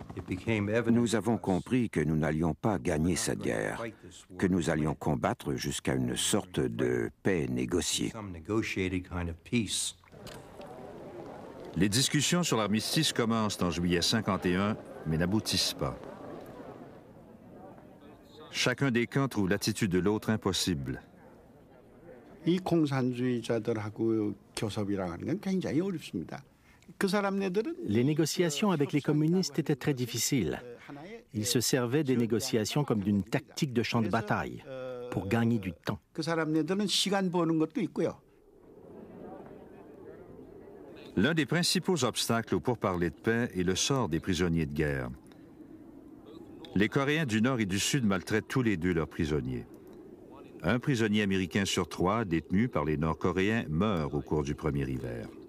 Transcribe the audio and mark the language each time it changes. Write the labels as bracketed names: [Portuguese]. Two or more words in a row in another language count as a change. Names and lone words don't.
[French] Nous avons compris que nous n'allions pas gagner cette guerre, que nous allions combattre jusqu'à une sorte de paix négociée. Les discussions sur l'armistice commencent en juillet 51, mais n'aboutissent pas. Chacun des camps trouve l'attitude de l'autre impossible. [Korean] 이 공산주의자들하고 교섭이라는 건 굉장히 어렵습니다. 그 사람네들은 [French] Les négociations avec les communistes étaient très difficiles. Ils se servaient des négociations comme d'une tactique de champ de bataille, pour gagner du temps. [Korean] 그 사람네들은 시간 버는 것도 있고요. [French] L'un des principaux obstacles aux pourparlers de paix est le sort des prisonniers de guerre. Les Coréens du Nord et du Sud maltraitent tous les deux leurs prisonniers. Un prisonnier américain sur 3 détenu par les Nord-Coréens meurt au cours du premier hiver.